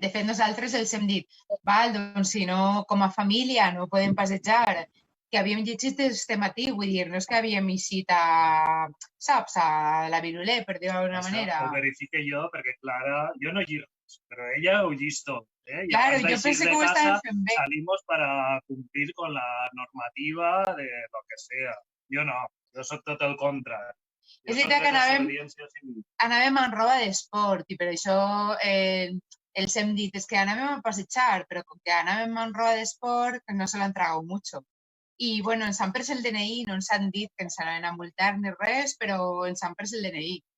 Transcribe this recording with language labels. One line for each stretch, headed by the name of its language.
Catalan: De fet, nosaltres els hem dit, val, doncs si no, com a família no podem passejar, que havíem llegit este matí, vull dir, no és que havíem eixit saps, a la Virulé, per dir-ho d'alguna manera. Ho verifique jo, perquè Clara, jo no lliro, però ella ho llis tot.
Spanish: Claro, yo pensé que estaban en B. Salimos para cumplir con la normativa de lo que sea.
Catalan: Jo no, jo soc tot el contrari. És veritat que anàvem en roba d'esport i per això els hem dit és que anàvem a passejar, però com que anàvem en roba d'esport no se l'han tragat mucho. I bueno, ens han pres el DNI, no ens han dit que ens anaven a multar ni res, però ens han pres el DNI.